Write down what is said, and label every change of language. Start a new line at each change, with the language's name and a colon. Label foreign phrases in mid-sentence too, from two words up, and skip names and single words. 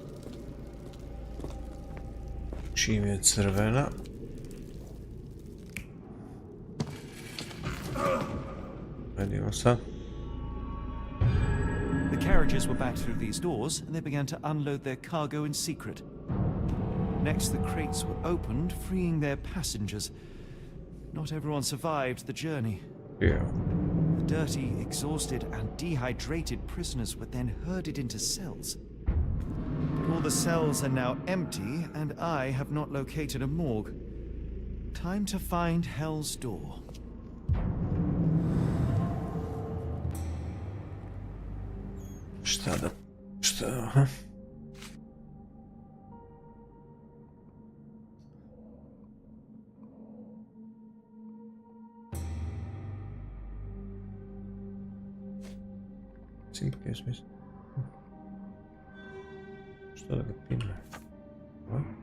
Serbian: Čim je crvena. Vidimo sad.
English: The carriages were back through these doors, and they began to unload their cargo in secret. Next, the crates were opened, freeing their passengers. Not everyone survived the journey. Yeah. The dirty, exhausted, and dehydrated prisoners were then herded into cells. But all the cells are now empty, and I have not located a morgue. Time to find Hell's Door.
Serbian: Šta da...
English: aha. Simple case,
Serbian: mislim. Šta da ga pinuje? What?